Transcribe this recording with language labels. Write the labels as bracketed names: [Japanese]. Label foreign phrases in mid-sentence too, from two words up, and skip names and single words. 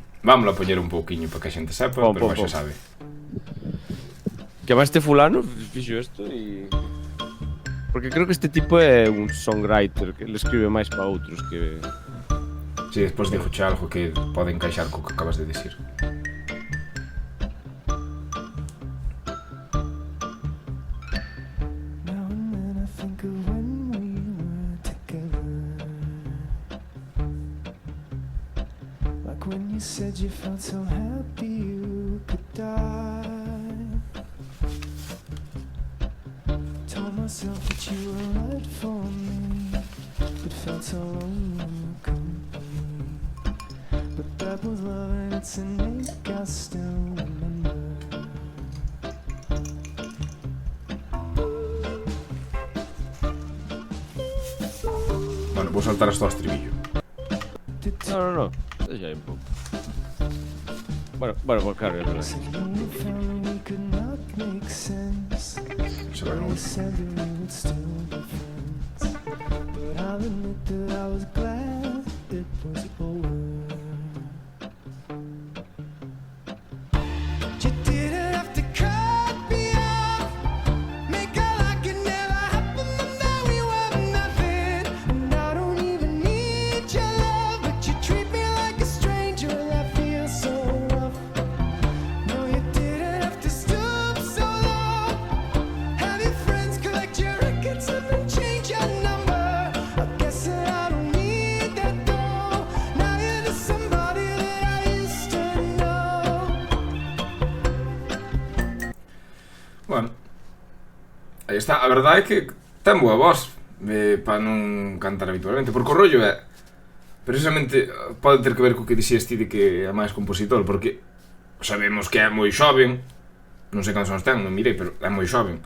[Galician] Vámonos a poñer un pouquiño para que a xente sepa, Pon, pero pon, xa pon. sabe. Que además este fulano fixo isto e... Porque creo que este tipo é un songwriter que le escribe máis para outros que... Si, despois dixoche algo que pode encaixar co que acabas de decir. [English] Now and then I think of when we were together. Like when you said you felt so happy you could die. Told myself that you were right for me, but felt so lonely in your company. But that was love and it's innate, I still remember. [Galician] Bueno, vou saltar hasta o estribillo. No. Deixa aí un pouco. [Spanish] Bueno, pues claro, [Galician] é verdade. [English] Said when we found we could not make sense. [Galician] Se vai [English] We [Galician] non. [English] said that we would still be friends. But I'll admit that I was glad it was over. You didn't have to cut me off, make out like it never happened, but now you have nothing. And I don't even need your love, but you treat me like a stranger, and that feels so rough. No, you didn't have to stoop so low. Have your friends collect your records and then change your number. I guess that I don't need that though. Now you're just somebody that I used to know. [Galician] Bueno, aí está. A verdade é que ten boa voz para non cantar habitualmente, porque o rollo é precisamente pode ter que ver co que dixías ti de que é máis compositor, porque sabemos que é moi xoven, non sei cancións ten, non mirei, pero é moi xoven.